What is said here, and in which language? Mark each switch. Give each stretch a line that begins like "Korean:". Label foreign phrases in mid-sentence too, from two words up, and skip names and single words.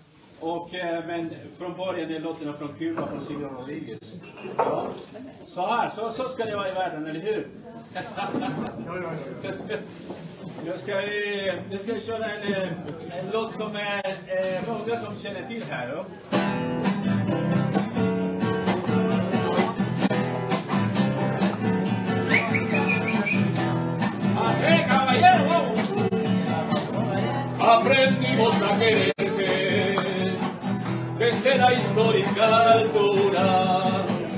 Swedish: Men från början är låtarna från Kuba från Silvio Rodríguez. Ja. Så ska det vara i världen, eller hur? Nu ska vi köra en låt som är många som känner till här. Då.
Spanish: Aprendimos a quererte desde la histórica altura donde